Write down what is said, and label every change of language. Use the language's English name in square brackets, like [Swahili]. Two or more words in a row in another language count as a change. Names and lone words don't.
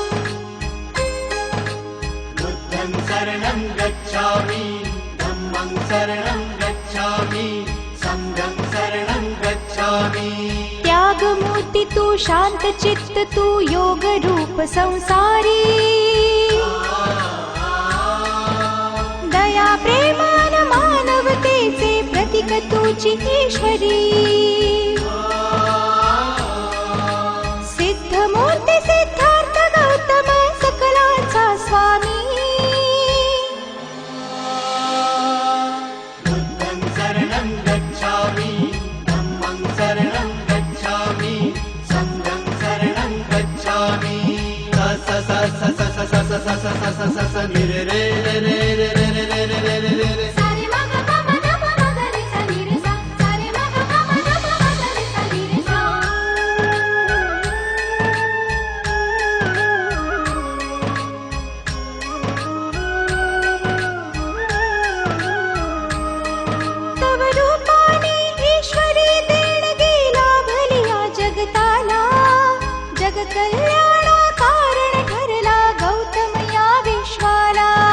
[Pali] बुद्धं शरणं गच्छामि धम्मं [Marathi] त्यागमूर्ति तू शांत चित्त तू योग रूप संसारी दया प्रेमान मानवतेचे प्रतीक तुझी ईश्वरी सिद्धमूर्ती सिद्धार्थ गौतम सकलांचा स्वामी [Pali] बुद्धं शरणं गच्छामि धम्मं शरणं गच्छामि संघं शरणं गच्छामि स स स स स स स स स स स स नि रे रे रे रे रे रे रे रे रे रे रे सारे मग ग म ग म ग रे सा नि रे सा सारे मग ग म ग म ग रे सा नि रे सा [Marathi] तव रूपाने ईश्वरी देणगी लाभलिया जगताला जग कल्याणा कारण ठरला गौतम या विश्वाला